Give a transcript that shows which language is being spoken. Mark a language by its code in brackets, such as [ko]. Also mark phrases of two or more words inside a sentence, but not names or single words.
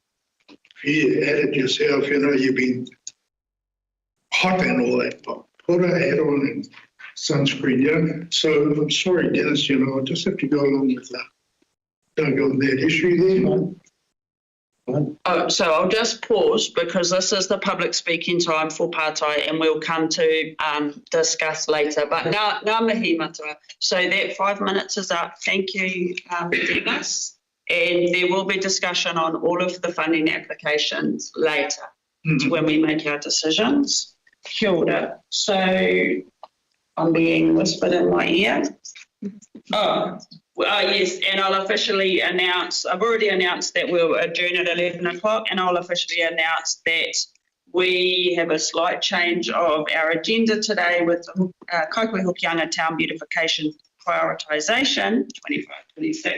[en] If you at it yourself, you've been hot and all that, put a hat on and sunscreen, So I'm sorry, Dennis, I'll just have to go along with Doug, on that issue there. Oh, so I'll just pause because this is the public speaking time for Pātai and we'll come to discuss later. [mi] But ngā mihi matua. [en] So that 5 minutes is up. Thank you, Dennis. And there will be discussion on all of the funding applications later when we make our decisions. [mi] Kia ora. [en] So I'm being whispered in my ear. Yes, and I'll officially announce, I've already announced that we'll adjourn at 11 o'clock and I'll officially announce that we have a slight change of our agenda today with Kaikohe-Hokianga Town Beautification Prioritisation 25-26.